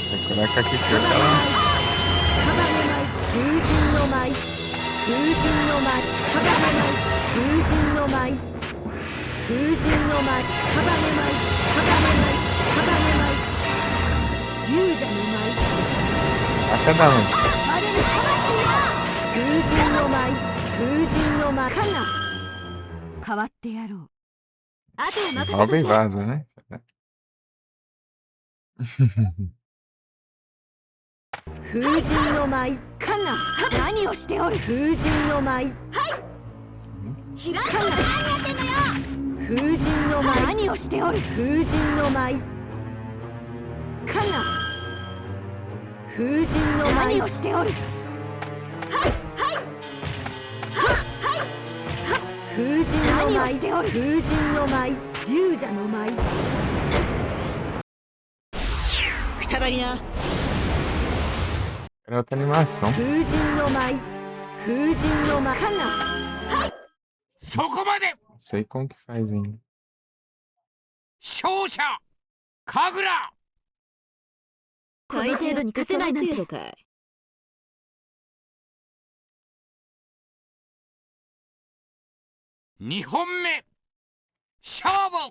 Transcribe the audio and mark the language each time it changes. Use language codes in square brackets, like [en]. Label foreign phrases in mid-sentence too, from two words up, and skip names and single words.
[pt] Caraca, que [ja] 屍 [pt] cor tá lá. [ja] 舞風神の舞風神の舞屍舞風神の舞風神の舞屍舞屍舞勇者の舞 [pt] A cada um. [ja] 風神の舞風神の舞かな変わってやろうあとは任せ [pt] Rouba e [ja] て [pt] vaza, né? [ja] 風神の舞かな何をしておる風神の舞開かな風神の舞何をしておる風神の舞かな風神の舞何をしておる風神の舞風神の舞勇者の舞くたばりな [pt] Era outra animação. [ja] 風神の舞風神の舞かなそこまで [pt] Não sei como que faz ainda. [ja] 勝者神楽この程度に勝てないなんて程度かい 2本目勝負